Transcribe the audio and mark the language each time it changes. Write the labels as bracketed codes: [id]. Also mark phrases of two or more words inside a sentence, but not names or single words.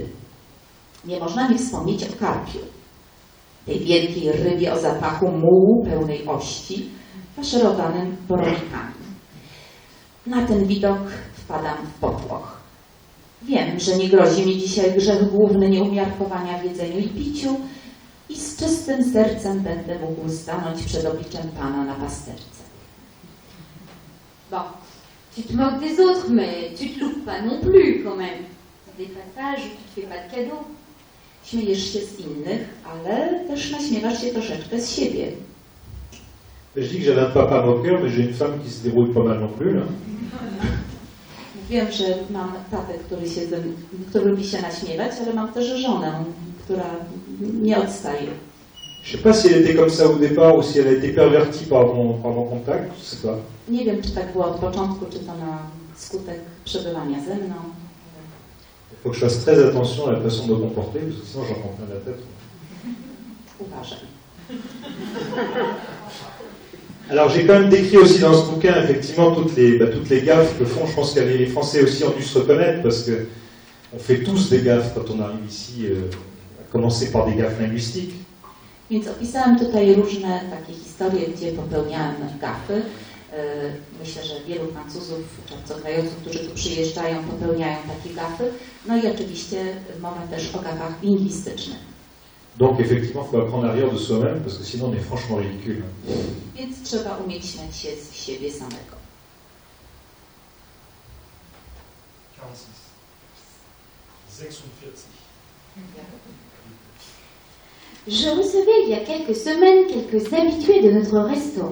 [pl] Nie można nie wspomnieć o karpiu, tej wielkiej rybie o zapachu mułu pełnej ości, faszerowanym boronikami. Na ten widok wpadam w popłoch. Wiem, że nie grozi mi dzisiaj grzech główny nieumiarkowania w jedzeniu i piciu i z czystym sercem będę mógł stanąć przed obliczem Pana na pasterce. [fr] Bon, tu te moques des autres, mais tu te loupes pas non plus quand même. Des passages où tu te fais pas de cadeaux. [pl] Śmiejesz się z innych, ale też naśmiewasz się troszeczkę z siebie. [fr] Je dis que j'avais un papa moqueur, mais j'ai une femme qui se débrouille pas mal non plus, là. [pl] Wiem, że mam tatę, który lubi się naśmiewać, ale mam też żonę, która nie odstaje. [fr] Je sais pas si elle était comme ça au départ ou si elle a été pervertie par mon contact, je sais pas. [pl] Nie wiem, czy tak było od początku, czy to na skutek przebywania ze mną. [fr] Il faut que je fasse très attention à la façon de me comporter, parce que sinon j'en prends plein la tête. [pl] Uważaj. [fr] Alors j'ai quand même décrit aussi dans ce bouquin effectivement toutes les gaffes que font. Je pense que les Français aussi ont dû se reconnaître parce que on fait tous des gaffes quand on arrive ici, à commencer par des gaffes linguistiques. [pl] Więc opisałam tutaj różne takie historie, gdzie popełniałam gafy. Myślę, że wielu Francuzów czy obcokrajowców, którzy tu przyjeżdżają, popełniają takie gafy. No i oczywiście mowa też o gafach lingwistycznych. [fr] Donc effectivement, il faut apprendre à rire de soi-même parce que sinon on est franchement ridicule. [pl] Więc trzeba umieć śmiać się z siebie samego. 46. [fr] Je recevais il y a quelques semaines quelques habitués de notre restaurant.